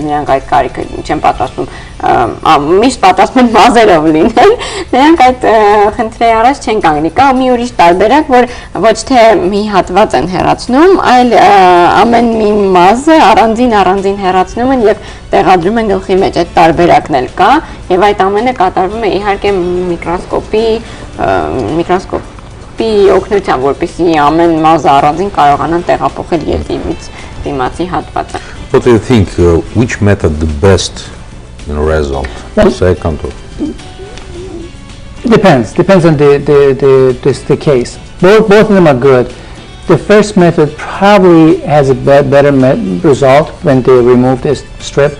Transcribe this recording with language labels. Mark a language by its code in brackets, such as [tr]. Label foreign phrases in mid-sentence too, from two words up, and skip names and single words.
[hy] նրանք այդ կարիքը չեն պատրաստում միշտ պատրաստում են մազերով լինել, նրանք այդ խնդրի առաջ չեն կանգնի։ Կա մի ուրիշ տարբերակ, որ ոչ թե մի հատված են հեռացնում, այլ ամեն մի մազը առանձին հեռացնում են եւ տեղադրում են գլխի մեջ, այդ տարբերակն էլ կա եւ այդ ամենը կատարվում է իհարկե միկրոսկոպի օգնությամբ, որպեսզի ամեն մազը առանձին կարողանան տեղափոխել ետևից դիմացի հատվածը. [en] What do you think? Which method the best result? Well, Second. Depends on the case. Both of them are good. The first method probably has a better result when they remove this strip.